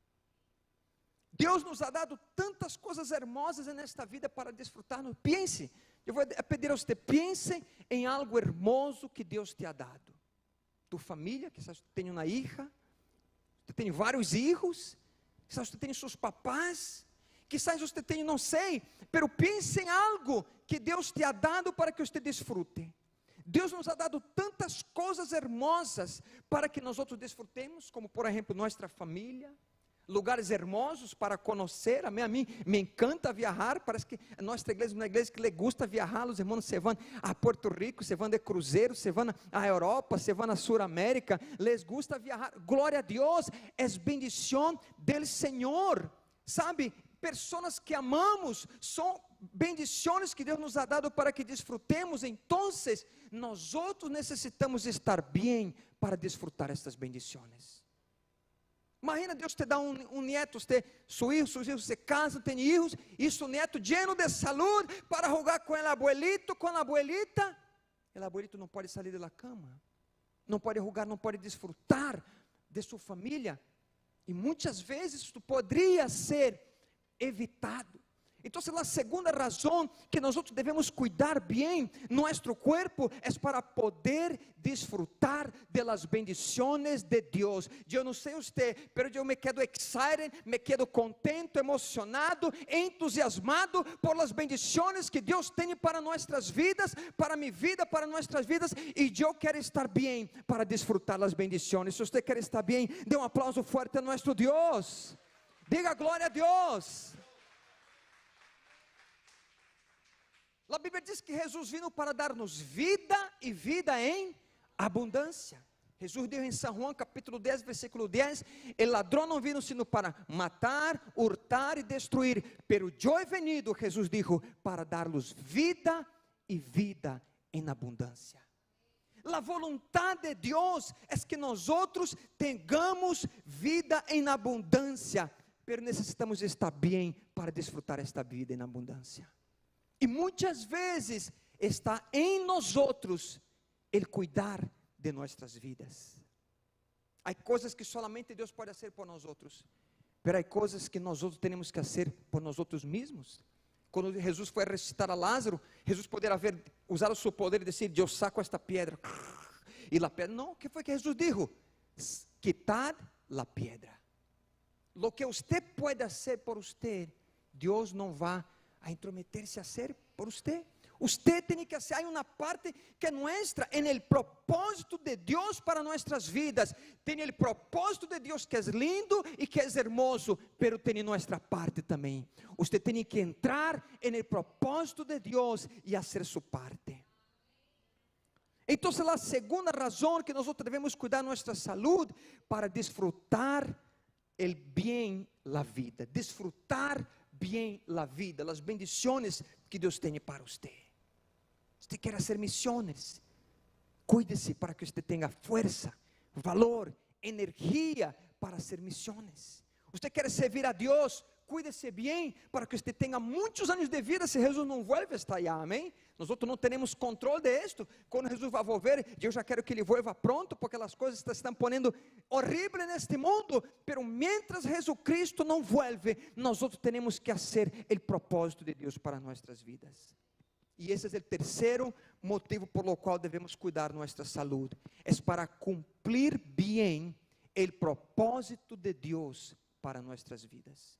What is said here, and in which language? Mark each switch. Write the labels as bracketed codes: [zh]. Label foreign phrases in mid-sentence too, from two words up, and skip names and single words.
[pt] Deus nos [es] ha dado [pt] tantas coisas hermosas nesta vida para desfrutarmos. Pense, eu vou pedir a você, pense em algo hermoso que Deus [es] te ha dado. [pt] Tu família, que você tem uma hija, você tem vários filhos, quizás você tem seus papás, quizás você tem, não sei, pero pense em algo que Deus [es] te ha dado [pt] para que você desfrute. Deus [es] nos ha dado [pt] tantas coisas hermosas para que nós outros desfrutemos, como por exemplo nossa família, lugares hermosos para conhecer. A mim me encanta viajar. Parece que nossa igreja é uma igreja que [es] le gusta viajar. [pt] Os irmãos se vão a Porto Rico, se vão de cruzeiro, se vão à Europa, se vão à Suramérica. Les gusta viajar. Glória a Deus, é bendição del Senhor. Sabe, pessoas que amamos são bendições que Deus [es] nos ha dado [pt] para que desfrutemos. Então, nós outros necessitamos estar bem para desfrutar estas bendições. Imagina, Deus te dá um neto, seus hijos se casam, têm filhos, e seu neto lleno de saúde, para jogar com o abuelito, com a abuelita. O abuelito não pode sair da cama, não pode jogar, não pode desfrutar de sua família. E muitas vezes isso poderia ser evitado. Então, a segunda razão que nós devemos cuidar bem nosso corpo é para poder [es] disfrutar de las bendiciones [pt] de Deus. Eu não sei você, mas eu [es] me quedo [pt] excited, [es] me quedo contento, [pt] emocionado, entusiasmado [es] por las bendiciones [pt] que Deus tem para nossas vidas, para minha vida, para nossas vidas, e eu quero estar bem para [es] disfrutar las bendiciones. [pt] Se você quer estar bem, dê um aplauso forte a nosso Deus. Diga glória a Deus. A Bíblia diz que Jesus veio para dar-nos vida e vida em abundância. Jesus disse em São João capítulo 10, versículo 10, o ladrão não veio sino para matar, hurtar e destruir, [es] pero eu he venido, [pt] Jesus disse, para dar-los vida e vida em abundância. A vontade de Deus é que nós tenhamos vida em abundância, pero necessitamos estar bem para desfrutar esta vida em abundância. E muitas vezes está em nós [es] el cuidar [pt] de nossas vidas. Há coisas que solamente Deus pode fazer por nós, mas há coisas que nós temos que fazer por nós mesmos. Quando Jesus foi ressuscitar a Lázaro, Jesus poderia usar o seu poder e dizer: eu saco esta pedra. E a pedra, não, o que foi que Jesus disse? [es] Quitad la piedra. [pt] Lo que você pode fazer por você, Deus não vai a intrometer-se a ser por você. Você tem que fazer, há uma parte que é nossa, [es] en el [pt] propósito de Deus para nossas vidas. Tem o propósito de Deus que é lindo e que é hermoso, pero tem nossa parte também. Você tem que entrar [es] en el [pt] propósito de Deus e fazer sua parte. Então, a segunda razão que nós devemos cuidar nossa saúde para desfrutar [es] el bien la vida, [pt] desfrutar bem a vida, as bendições que Deus tem para você. Você quer fazer missões, cuide-se para que você tenha força, valor, energia para fazer missões. Você quer servir a Deus, cuide-se bem para que você tenha muitos anos de vida se Jesus não [es] vuelve a estar allá, [pt] amém? Nós não temos controle de esto. Quando Jesus vai volver, eu já quero que ele [es] vuelva pronto, [pt] porque as coisas se estão ponendo horríveis neste mundo, [es] pero mientras Jesucristo [pt] não vuelve, nós temos que fazer o propósito de Deus para nossas vidas. E esse é o terceiro motivo [es] por lo qual [pt] devemos cuidar nossa saúde, é para cumprir bem o propósito de Deus para nossas vidas.